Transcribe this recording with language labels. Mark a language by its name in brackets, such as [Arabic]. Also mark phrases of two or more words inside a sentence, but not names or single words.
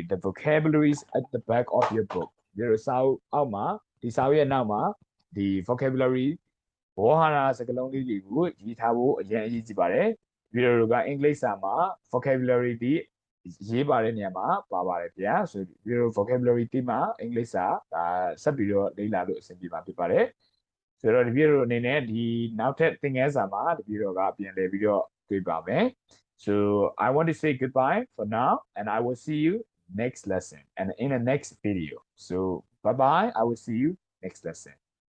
[English] the vocabularies at the back of your book there is out ma di saw ye naw ma di vocabulary [Burmese] ဘောဟာရစကားလုံးလေးတွေကိုရေးထားဖို့ အရင်အရေးကြီးပါတယ်ဗီဒီယိုကအင်္ဂလိပ်စာမှာ vocabulary ဒီရေးပါတဲ့နေရာမှာပါပါတယ်ဗျာဆိုပြီးတော့ vocabulary တိမှာအင်္ဂလိပ်စာဒါဆက်ပြီးတော့လေ့လာလို့အဆင်ပြေမှာဖြစ်ပါတယ်ဆိုတော့ဒီဗီဒီယိုအနေနဲ့ဒီနောက်ထပ်သင်ခန်းစာမှာဒီဗီဒီယိုကပြန်လည်ပြီးတော့တွေ့ပါမယ် [English] so I want to say goodbye for now and I will see you next lesson and in the next video so bye bye I will see you next lesson